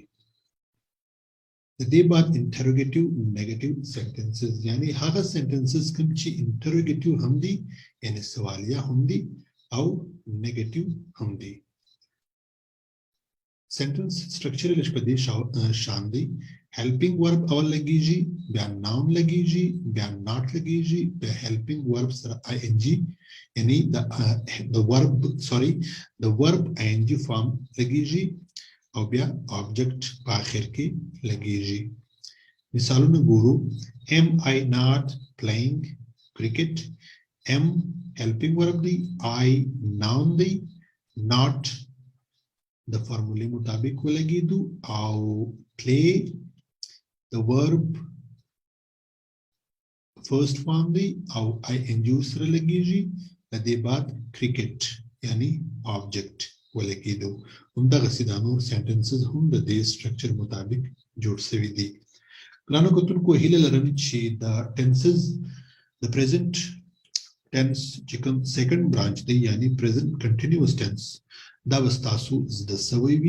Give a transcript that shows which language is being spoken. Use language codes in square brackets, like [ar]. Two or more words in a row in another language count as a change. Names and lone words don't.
[ps] د دې بعد [en] interrogative negative sentences [ps] یعنی هغه سنټنسز کوم چې انټروګیټیو هم دي یعنی سوالیه هم دي او نیگیټیو هم دي. سنټنس سټرکچر لږ په دې شان دی. [en] helping verb [ps] اول لګیږي بیا noun لګیږي بیا not لګیږي بیا helping verb سره ing یعنی [en] the verb ing form [ps] لګیږي او بیا object په اخر کې لګیږي. مثالونه ګورو. [en] am I not playing cricket. am helping verb دی, I noun دی, not [ps] د فارمولې مطابق ولګیدو او [en] play the verb first form [ps] دی او [en] ing [ps] سره لګیږي. د دې بعد cricket یعنی object ولګیدو. همدغسې دا نور سنټنسز هم د دې سټرکچر مطابق جوړ شوي دي. ګرانو کتونکو هیله لرم چې دا ټنسز د [en] present tense [ps] چې کوم [en] second branch [ps] دی یعنی [en] present continuous tense [ps] دا وستاسو زده سوی وي.